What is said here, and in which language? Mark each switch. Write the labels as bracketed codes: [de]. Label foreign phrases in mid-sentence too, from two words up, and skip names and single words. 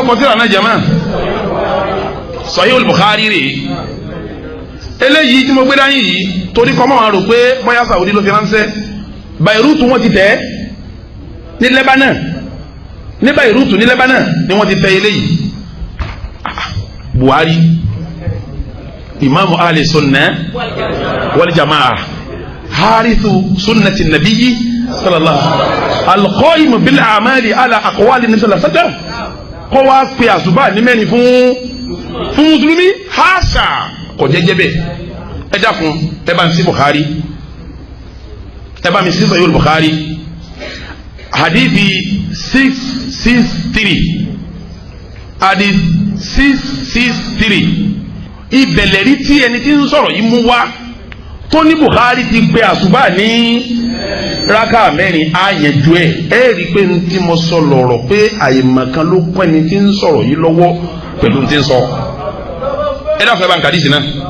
[yo] kọ tíra náà jẹ́ máa Sahihul Bukhari rè eléyìí tí mo gbé dání yìí torí kọ́ mọ́ wọn rò pé bóyá Saudi ló fi ránṣẹ́ Beirut wọ́n ti tẹ̀ ní Lebanon ní Beirut ní Lebanon ni wọ́n ti tẹ̀ eléyìí Buhari [ar] إمام أهل السنة والجماعة حارث سنة النبي صلى الله القائم بالأعمال على أقوال النبي صلى الله عليه وسلم [yo] kó wá pe àsùbá ní mẹ́rin fún mùsùlùmí haṣa kò jẹ́jẹ́ bẹ́ẹ̀ ẹ dákun ẹ bá ń sí Bukhari ẹ bá mi sí Sahih Bukhari hadithi 663 hadith 663 ìbẹ̀lẹ̀rí tí ẹni tí ń sọ̀rọ̀ yìí mú wá tó ní Bukhari ti pe àsùbá ní rákà mẹ́rin àyẹ̀jú ẹ̀ rí i pé ní tí mo sọ lọ̀rọ̀ pé àyèmọ̀kan ló pẹ́ ni tí ń sọ̀rọ̀ yìí lọ́wọ́ pẹ̀lú tí ń sọ ẹ dákun ẹ bá ń ka àdìsí náà.